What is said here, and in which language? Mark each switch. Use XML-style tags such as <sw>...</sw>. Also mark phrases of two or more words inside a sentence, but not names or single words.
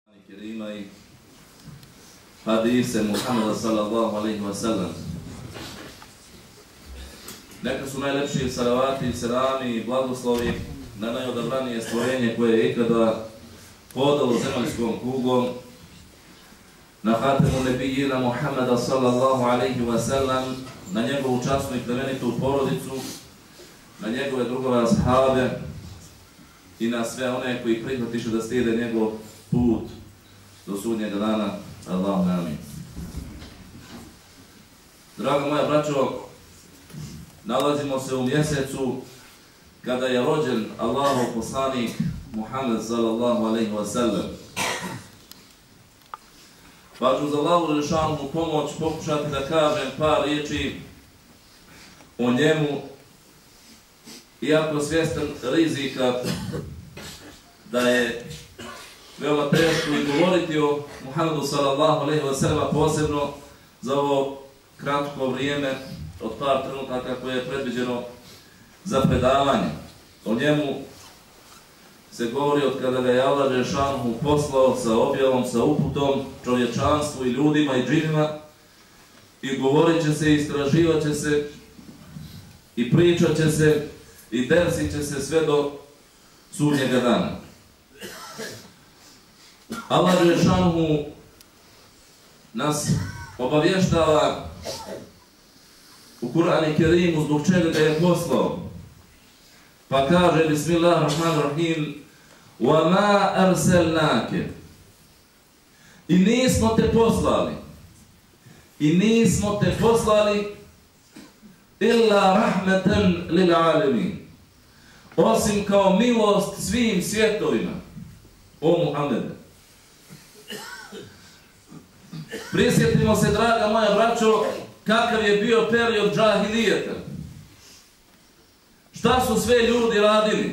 <bs>jer ima i hadise Muhammeda</bs> <ar>صلى الله عليه وسلم.</ar> <bs>Neka su najlepši salavati, selami i blagoslovi na najodabranije stvorenje koje je ikada hodalo zemaljskom kugom, na</bs> <ar>خاتم النبيين</ar> <bs>Muhammeda</bs> <ar>صلى الله عليه وسلم,</ar> <bs>na njegovu časnu i plemenitu porodicu, na njegove drugove ashabe i na sve one koji prihvatiše da slijede njegov put do sudnjega dana.</bs> <ar>اللهم آمين.</ar> <bs>Draga moja braćo, nalazimo se u mjesecu kada je rođen Allahov poslanik Muhammed</bs> <ar>صلى الله عليه وسلم.</ar> <bs>Pa ću za Allahu Đelešanu pomoć pokušati da kažem par riječi o njemu, iako svjestan rizika da je veoma teško i govoriti o Muhammedu</bs> <ar>صلى الله عليه وسلم,</ar> <bs>posebno za ovo kratko vrijeme od par trenutaka koje je predviđeno za predavanje. O njemu se govori od kada ga je Allah Đelešanu poslao sa objavom, sa uputom čovječanstvu i ljudima i džinima, i govorit će se, istraživat će se i pričat će se i dersit će se sve do sudnjega dana. Allah Đelešanu nas obavještava u Kur'anu Kerimu zbog čega ga je poslao. Pa kaže Bismillahirrahmanirrahim</bs> <ar>وَمَا أَرْسَلْنَاكَ,</ar> <bs>i nismo te poslali</bs> <ar>إِلَّا رَحْمَةً لِلْعَالَمِينَ,</ar> <bs>osim kao milost svim svjetovima, o Muhammede. Prisjetimo se, draga moja braćo, kakav je bio period džahilijeta. Šta su sve ljudi radili?</bs>